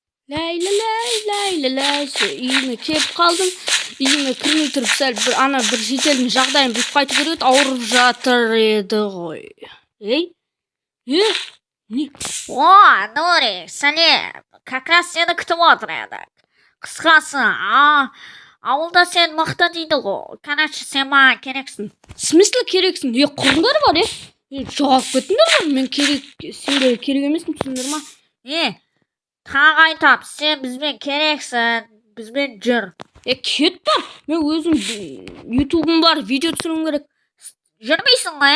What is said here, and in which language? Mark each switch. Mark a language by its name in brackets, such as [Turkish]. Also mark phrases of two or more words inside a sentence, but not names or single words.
[Kazakh] Lay lay lay lay lay. Үйіме келіп қалдым. Үйіме кірмей тұрып сәл бір шетелдің жағдайын біліп қайтып көреді, ауырып жатыр еді ғой. Эй? Не? О, Нури, сәлем. [Russian] Как раз [Kazakh] сені күтіп отыр едік. Қысқасы, ауылда сен мықты дейді ғой. Короче, сен маған керексің. [Russian] В смысле [Kazakh] керексің? Құрыңдар бар, жоғалып кеттіңдер бар. Мен сендер керек емеспін, түсіндір ма? Тағы айтам, сен бізбен керексің, бізбен жүр. Кет бар. Мен өзім ютубым бар, видео түсіруім керек. Жүрмейсің ғой,